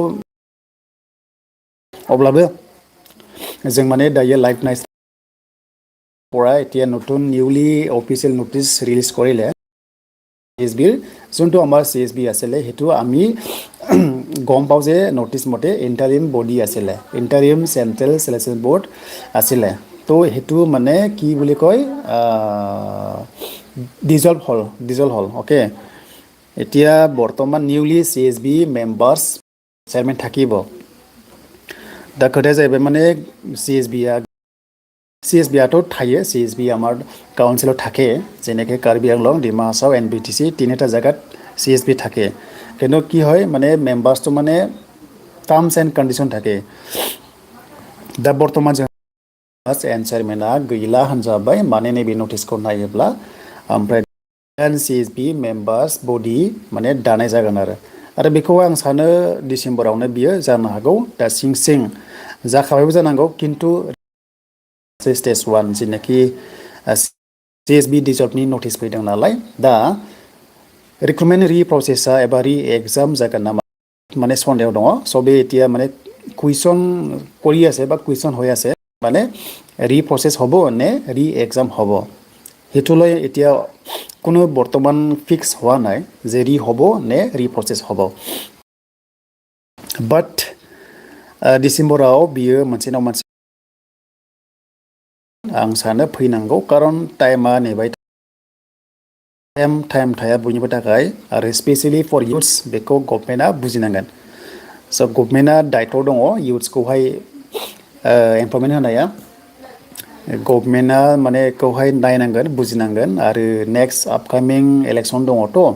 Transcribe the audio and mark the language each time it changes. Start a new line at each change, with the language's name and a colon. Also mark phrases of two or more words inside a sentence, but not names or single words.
Bodo: अब्लाबो जों माने दायो लाइभ नाइस
Assamese: পৰা এতিয়া নতুন
English: newly official notice
Assamese: ৰিলিজ কৰিলে CSBৰ যোনটো আমাৰ CSB আছিলে সেইটো আমি গম পাওঁ যে নটিচ মতে
English: interim body
Assamese: আছিলে
English: interim central selection board
Assamese: আছিলে তো সেইটো মানে কি বুলি কয় ডিজলভ হল অ'কে এতিয়া বৰ্তমান নিউলি CSB মেম্বাৰ্ছ চেয়াৰমেন থাকিব
Bodo: दा खोथाया जाहैबाय माने CSBआथ' थायो
Assamese: CSB আমাৰ काउन्सिलाव থাকে যেনেকৈ কাৰ্বি আংলং ডিমা হাছাও এণ্ড BTC তিনিটা জায়গাত CSB থাকে কিন্তু কি হয় মানে মেম্বাৰ্ছটো মানে
English: terms and condition
Assamese: থাকে
Bodo: दा बर्तमान जों एन्ड चेयारमेना गैला होनजाबाय माने नैबे नटिसखौ नायोब्ला ओमफ्राय CSB मेम्बार्स बडि माने दानाय जागोन आरो बेखौ आं सानो डिसेम्बरावनो बियो जानो हागौ दा सिं जाखाबायबो जानांगौ खिन्थु स्टेज 1 जेनाखि CSB डिजल्टनि नटिस फैदों नालाय दा रिक्रुटमेन्ट रिप्रसेसा एबा एग्जाम जागोन नामा माने सन्देह दङ स' बे
Assamese: এতিয়া মানে কুৱেশ্যন কৰি আছে বা কুৱেশ্যন হৈ আছে মানে ৰিপ্ৰচেছ হ'ব নে এক্সাম হ'ব হেতুলৈ এতিয়া কোনো বৰ্তমান ফিক্স হোৱা নাই যে হ'ব নে ৰিপ্ৰচেছ হ'ব বাট
Bodo: डिसेम्बराव बियो मोनसे ना मोनसे आं सानो फैनांगौ खारन टाइमा नेबाय टाइम थाया बयनिबो थाखाय आरो
English: specially for youths
Bodo: बेखौ गभर्नमेन्टआ बुजिनांगोन स' गभर्नमेन्टआ दायथ' दङ इउथ्सखौहाय एमप्लयमेन्ट होनाया गभर्नमेन्टआ माने बेखौहाय नायनांगोन बुजिनांगोन आरो
English: next upcoming election
Bodo: दङथ'